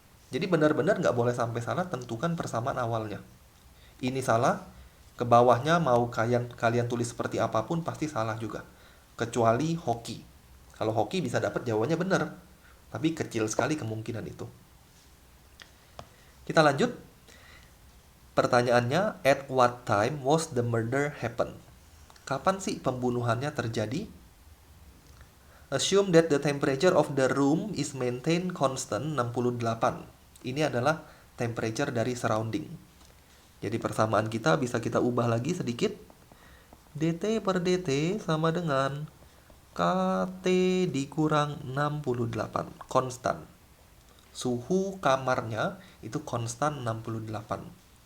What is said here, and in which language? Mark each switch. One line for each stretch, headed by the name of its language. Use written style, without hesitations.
Indonesian: Jadi benar-benar nggak boleh sampai salah tentukan persamaan awalnya. Ini salah, ke bawahnya mau kalian tulis seperti apapun pasti salah juga. Kecuali hoki. Kalau hoki bisa dapat jawabannya benar. Tapi kecil sekali kemungkinan itu. Kita lanjut. Pertanyaannya,
English: at what time was the murder happen?
Indonesian: Kapan sih pembunuhannya terjadi?
English: Assume that the temperature of the room is maintained constant 68.
Indonesian: Ini adalah temperature dari surrounding. Jadi persamaan kita bisa kita ubah lagi sedikit. DT per DT sama dengan KT dikurang 68. Konstan. Suhu kamarnya itu konstan 68.